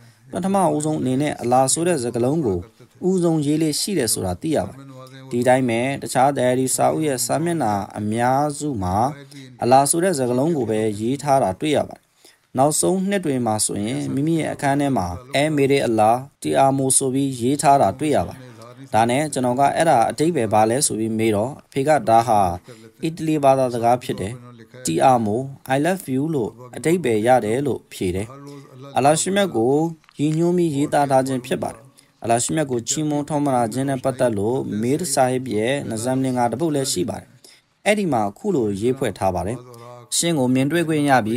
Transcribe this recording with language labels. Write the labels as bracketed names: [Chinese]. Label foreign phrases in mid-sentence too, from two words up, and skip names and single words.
[Burmese] ပထမဦးဆုံးအနေနဲ့အလာဆိုတဲ့စကားလုံးကိုဦးဆုံးရေးလေးရှိတယ်ဆိုတာသိရပါတယ်ဒီတိုင်းပဲတခြားတရားဒီစာအုပ်ရဲ့စာမျက်နှာအများစုမှာအလာဆိုတဲ့စကားလုံးကိုပဲရေးထားတာတွေ့ရပါတယ်နောက်ဆုံးနှစ်တွေမှာဆိုရင်မိမိရဲ့အခန်းထဲမှာမေရေအလာတီအာမိုဆိုပြီးရေးထားတာတွေ့ရပါတယ်ဒါနဲ့ကျွန်တော်ကအဲ့ဒါအတိတ်ပဲဘာလဲဆိုပြီးမေးတော့အဖေကဒါဟာအီ တလီဘာသာစကားဖြစ်တယ်တီအာမို [English] I love you [Burmese] လို့အတိတ်ပဲရတယ်လို့ဖြေတယ်အလာရှိမြတ်ကိုရည်ညွှန်းပြီးရေးသားထားခြင်းဖြစ်ပါတယ်အလာရှိမြတ်ကိုချီးမွမ်းထောက်မနာခြင်းနဲ့ပတ်သက်လို့မေရ်ဆာဟစ်ရဲ့နဇမ်လင်ကတပုတ်လည်းရှိပါတယ်အဲ့ဒီမှာခုလိုရေးဖွဲ့ထားပါတယ်အရှင်ကိုမြင်တွေ့ခွင့်ရပြီး